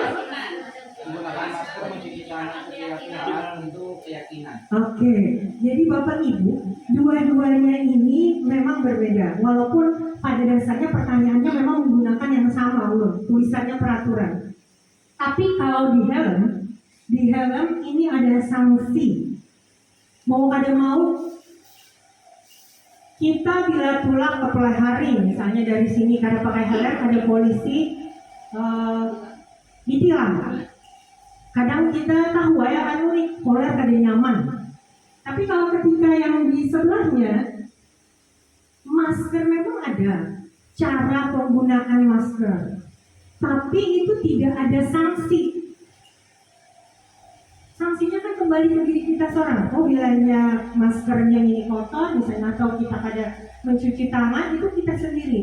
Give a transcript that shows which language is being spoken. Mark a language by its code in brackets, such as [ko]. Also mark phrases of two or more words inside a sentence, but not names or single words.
[id] Menggunakan masker, mencuci tangan setiap saat untuk keyakinan. Oke, jadi Bapak Ibu, dua-duanya ini memang berbeda. Walaupun pada dasarnya pertanyaannya memang menggunakan yang sama, tulisannya peraturan. Tapi kalau di helm ini ada sanksi. [bjn] Mau kada mau, kita bila tulak ke pelihari, misalnya dari sini kada pakai helm, ada polisi ditilang. [id] Kadang kita tahu ya anu nih, poler [bjn] kada nyaman. [id] Tapi kalau ketika yang di sebelahnya, masker memang ada cara penggunaan masker, tapi itu tidak ada sanksi. Sanksinya kan kembali ke diri kita seorang. Oh, bilanya maskernya ini kotor, misalnya, atau kita kada mencuci tangan, itu kita sendiri.